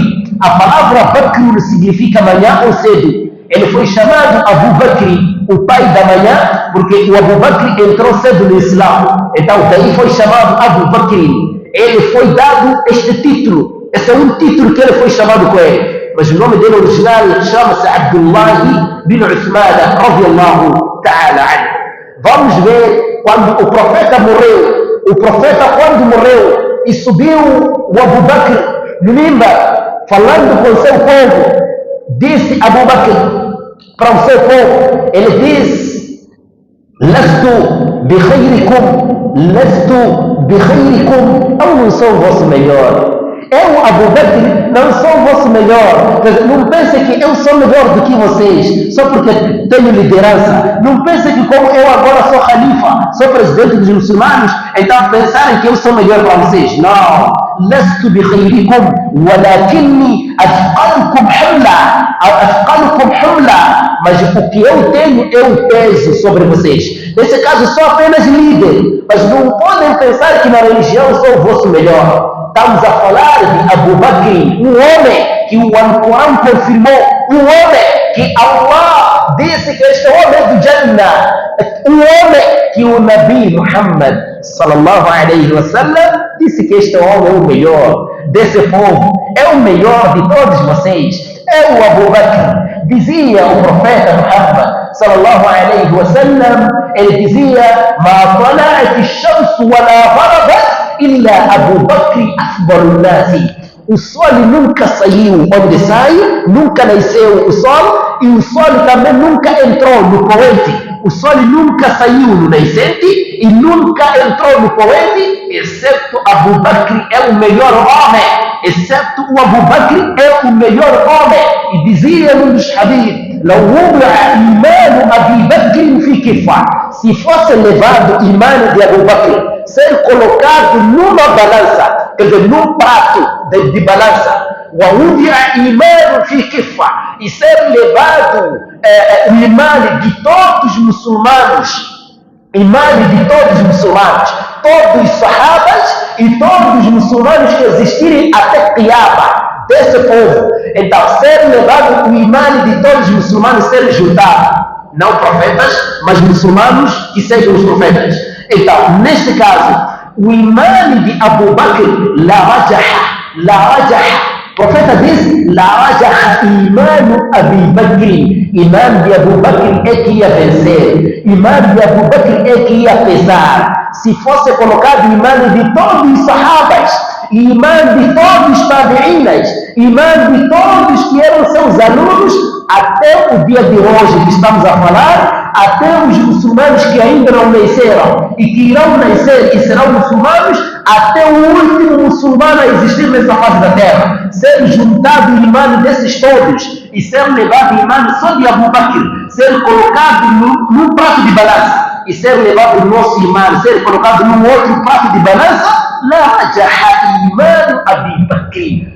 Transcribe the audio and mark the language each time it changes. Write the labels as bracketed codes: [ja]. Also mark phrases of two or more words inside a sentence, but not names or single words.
[pt] A palavra Bakr significa manhã ou cedo. Ele foi chamado Abu Bakr, o pai da manhã, porque o Abu Bakr entrou cedo no Islã. Então daí foi chamado Abu Bakr. Ele foi dado este título. Esse é um título que ele foi chamado com ele. Mas o nome dele original chama-se Abdullah bin Uthman [ar] رضي الله تعالى عنه. [pt] Vamos ver quando o profeta morreu. O profeta quando morreu e subiu o Abu Bakr no mimbar, falando com seu povo, disse Abu Bakr para o seu povo, ele diz: [ar] لست بخيركم, [pt] eu não sou o vosso melhor. Eu, Abu Bakr, não sou o vosso melhor. Não pensem que eu sou melhor do que vocês, só porque tenho liderança. Não pensem que como eu agora sou khalifa, sou presidente dos muçulmanos, então pensarem que eu sou melhor para vocês. Não. [ar] لست بخيركم ولكني أثقلكم حملا. [pt] Mas o que eu tenho, eu peso sobre vocês. Nesse caso, sou apenas líder. Mas não podem pensar que na religião sou o vosso melhor. Estamos a falar de Abu Bakr, um homem que o Alcorão confirmou, um homem que Allah disse que este homem é do Jannah, um homem que o Nabi Muhammad [ar] صلى الله عليه وسلم [pt] disse que este homem é o melhor desse povo, é o melhor de todos vocês, é o Abu Bakr. Dizia o profeta Muhammad [ar] صلى الله عليه وسلم, [pt] ele dizia: [ar] ما طلعت الشمس ولا غربت إلا أبو بكر أفضل الناس. [pt] O sol nunca saiu onde sai, nunca nasceu o sol, e o sol também nunca entrou no poente. O sol nunca saiu no nascente e nunca entrou no poente, exceto Abu Bakr é o melhor homem, exceto o Abu Bakr é o melhor homem. E dizia num dos hadith: [ar] لو وضع إيمان أبي بكر في كفة, [pt] se fosse levado o imã de Abu Bakr, ser colocado numa balança, quer dizer, num prato de balança, [ar] ووضع إيمان في كفة, [pt] e ser levado o imã de todos os muçulmanos, imã de todos os muçulmanos, todos os sahabas e todos os muçulmanos que existirem até Qiyamah, desse povo. Então, ser levado o imã de todos os muçulmanos, ser juntado, não profetas, mas muçulmanos que seguem os profetas. Então, neste caso, o imã de Abu Bakr, [ar] لرجح, [pt] profeta disse: [ar] لرجح إيمان أبي بكر. [pt] Imã de Abu Bakr é que ia vencer. Imã de Abu Bakr é que ia pesar. Se fosse colocado imã de todos os sahabas, imã de todos os tabi'inas, imã de todos que eram seus alunos, até o dia de hoje que estamos a falar, até os muçulmanos que ainda não nasceram e que irão nascer e serão muçulmanos, até o último muçulmano a existir nessa face da terra, ser juntado o imã desses todos e ser levado o imã só de Abu Bakr, ser colocado num prato de balança e ser levado o nosso imã, ser colocado num outro prato de balança, [ar] لرجح إيمان أبي بكر.